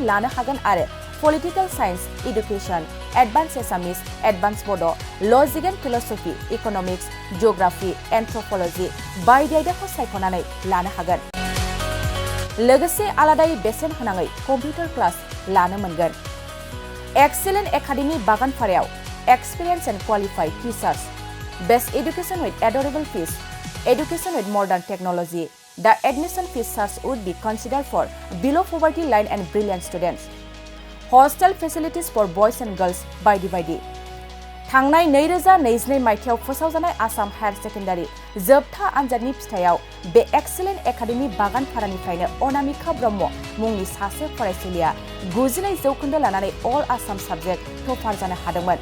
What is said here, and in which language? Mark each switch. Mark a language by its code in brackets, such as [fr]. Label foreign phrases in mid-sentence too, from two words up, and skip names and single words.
[brx] लानो हागोन आरो [en] political science education advance [brx] एसामिस एडभान्स बड' [en] logic and philosophy economics geography anthropology [brx] बायदि आयदाखौ सायख'नानै लानो हागोन लोगोसे आलादायै बेसेन होनाङै [en] computer class [brx] लानो मोनगोन एक्सेलेन्ट एकाडेमि बागानपारायाव [en] experienced and qualified teachers, best education with adorable fees, education with modern technology. The admission fees would be considered for below poverty line and brilliant students. Hostel facilities for boys and girls [brx] बायदि थांनाय 2022 मायथाइयाव फोसावजानाय आसाम हायार सेकेन्डारि जोबथा आनजादनि फिथायाव बे एक्सेलेन्ट एकाडेमि बागानपारानिफ्रायनो अनामिका ब्रह्म मुंनि सासे फरायसुलिया 92% लानानै अल आसाम [en] subject topper [brx] जानो हादोंमोन।